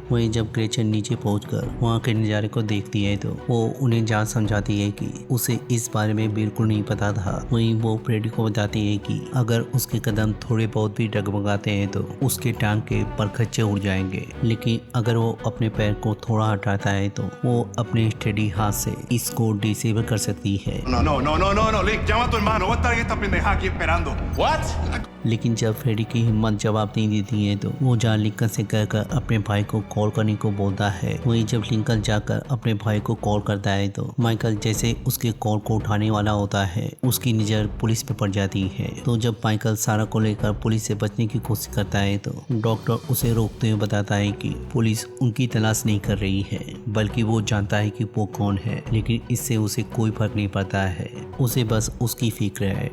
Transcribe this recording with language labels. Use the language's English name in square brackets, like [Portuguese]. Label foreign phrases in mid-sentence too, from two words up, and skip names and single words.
[Hindi] वहीं जब ग्रेचन नीचे पहुंचकर वहाँ के नज़ारे को देखती है तो वो उन्हें जहाँ समझाती है कि उसे इस बारे में बिल्कुल नहीं पता था। वहीं वो फ्रेडी को बताती है कि अगर उसके कदम थोड़े बहुत भी डगमगाते हैं तो उसके टांग के परखच्चे उड़ जाएंगे, लेकिन अगर वो अपने पैर को थोड़ा हटाता है तो वो अपने स्टेडी हाथ से इसको डिसेबल कर सकती है। [Spanish] No, Lick, llama a tu hermano. Voy a estar en esta pendejada aquí esperando. [English] What? [Hindi] लेकिन जब फ्रेडी की हिम्मत जवाब नहीं देती है तो वो जहाँ लिंकन से कहकर अपने भाई को कॉल करने को बोलता है। वहीं जब लिंकन जाकर अपने भाई को कॉल करता है तो माइकल जैसे उसके कॉल को उठाने वाला होता है, उसकी नज़र पुलिस पे पड़ जाती है। तो जब माइकल सारा को लेकर पुलिस से बचने की कोशिश करता है तो डॉक्टर उसे रोकते हुए बताता है कि पुलिस उनकी तलाश नहीं कर रही है, बल्कि वो जानता है कि वो कौन है, लेकिन इससे उसे कोई फर्क नहीं पड़ता है, उसे बस उसकी फिक्र है।